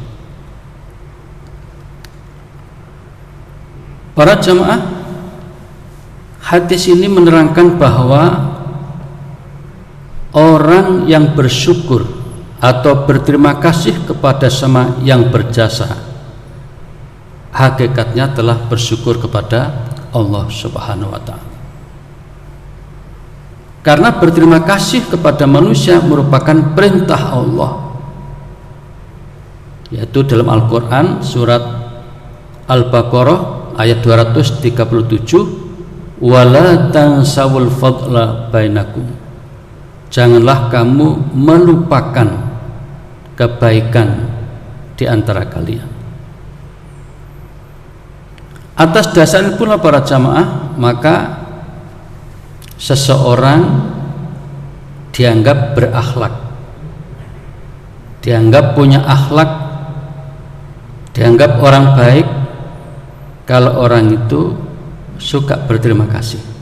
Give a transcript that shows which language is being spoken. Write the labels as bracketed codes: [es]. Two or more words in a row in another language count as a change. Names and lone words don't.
[id] Para jamaah, hadis ini menerangkan bahwa orang yang bersyukur atau berterima kasih kepada sama yang berjasa, hakikatnya telah bersyukur kepada Allah [ar] سبحانه وتعالى. [id] Karena berterima kasih kepada manusia merupakan perintah Allah, yaitu dalam Al-Quran surat Al-Baqarah ayat 237, [ar] ولا تنسوا الفضل بينكم, [id] janganlah kamu melupakan kebaikan di antara kalian. Atas dasar itu pula para jamaah, maka seseorang dianggap berakhlak, dianggap punya akhlak, dianggap orang baik kalau orang itu suka berterima kasih.